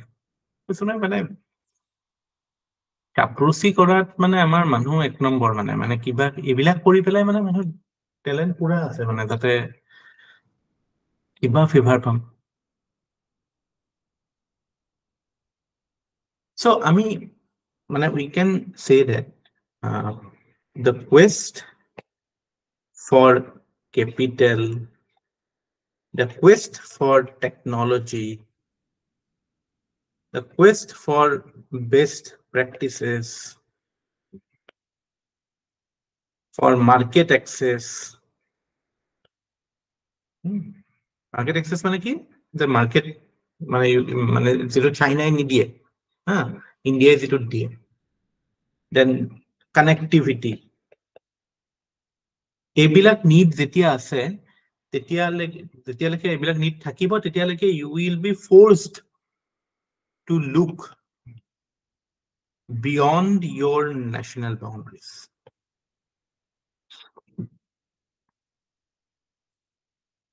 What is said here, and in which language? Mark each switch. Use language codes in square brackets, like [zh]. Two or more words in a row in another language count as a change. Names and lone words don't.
[as] মানে কাপ্ৰুচি কৰাত মানে আমাৰ মানুহ এক নম্বৰ, মানে কিবা এইবিলাক কৰি পেলাই মানে মানুহৰ টেলেণ্ট পুৰা আছে, মানে যাতে কিবা ফেভাৰ পাম। [en] So [as] আমি মানে [en] we can say that the quest for capital, the quest for technology, the quest for best practices, for market access. Market access [as] মানে কি? যে মার্কেট মানে যেটো চাইনাই নিদিয়ে, ইন্ডিয়াই যেটো দিয়ে। দেন কানেক্টিভিটি, এইবিলাক নিড যেতিয়া আছে তেতিয়ালৈকে এইবিলাক নিড থাকিব, তেতিয়ালৈকে [en] you will be forced to look beyond your national boundaries.